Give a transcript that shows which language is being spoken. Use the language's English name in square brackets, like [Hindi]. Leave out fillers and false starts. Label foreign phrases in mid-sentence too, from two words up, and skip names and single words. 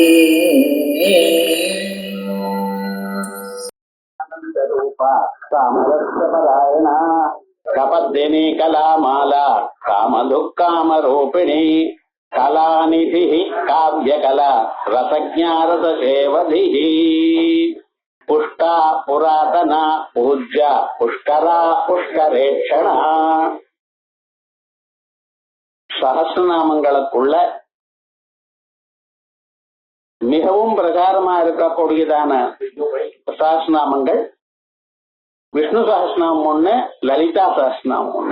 [Sanskrit] कामदर्शपरायणा कपद्दिनी कलामाला कामदुःकामरूपिणी कलानिधिः काव्यकला रसज्ञारससेवधिः पुष्टा पुरातना पूज्या पुष्करा पुष्करेक्षणा சஹஸ்ரநாமங்களுக்குள்ள [Tamil] மிகவும் பிரகாரமா இருக்கக்கூடியதான சஹஸ்ரநாமங்கள் விஷ்ணு சஹஸ்ரநாமம் ஒண்ணு, லலிதா சஹஸ்ரநாமம் ஒண்ணு.